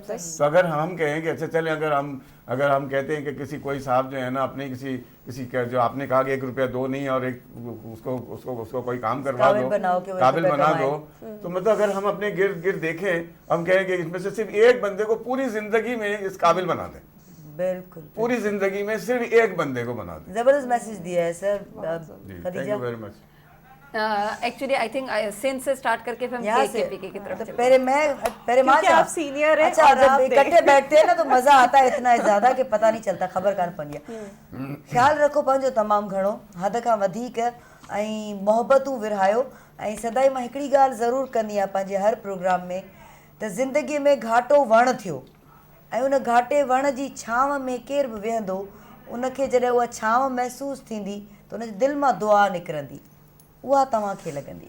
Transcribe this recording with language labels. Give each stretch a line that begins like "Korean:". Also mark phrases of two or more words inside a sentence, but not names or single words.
Urdu: تو اگر ہم کہیں کہ اچھا چلیں اگر ہم کہتے ہیں کہ کسی کوئی صاحب جو ہے نا اپنے کسی جو آپ نے کہا کہ 1 روپیہ دو نہیں اور ایک اس کو کوئی کام کروا دو, قابل بنا دو, تو مطلب اگر ہم اپنے گرد دیکھیں, ہم کہیں کہ اس میں سے صرف ایک بندے کو پوری زندگی میں اس قابل بنا دیں, بالکل پوری زندگی میں صرف ایک بندے کو بنا دیں. زبردست میسج دیا ہے سر.
English: thank you very much. actually I think
Urdu: سندھ سے اسٹارٹ کر کے پھر ہم KKPK کی طرف پہلے آپ سینئر ہیں, اچھا جب اکٹھے بیٹھتے ہیں نا تو مزہ آتا ہے اتنا زیادہ کہ پتہ نہیں چلتا,
Sindhi: خبر کان پوندی आहे. ख़्यालु रखो पंहिंजो तमामु घणो, हद खां वधीक, ऐं मोहबतूं विरहायो. ऐं सदाई मां हिकिड़ी ॻाल्हि ज़रूरु कंदी आहियां पंहिंजे हर प्रोग्राम में, त ज़िंदगीअ में घाटो वणु थियो ऐं उन घाटे वण जी छांव में केरु बि वेहंदो, उनखे जॾहिं उहा छांव महसूसु थींदी त उनजे दिलि मां दुआ निकिरंदी, उहा तव्हांखे लॻंदी.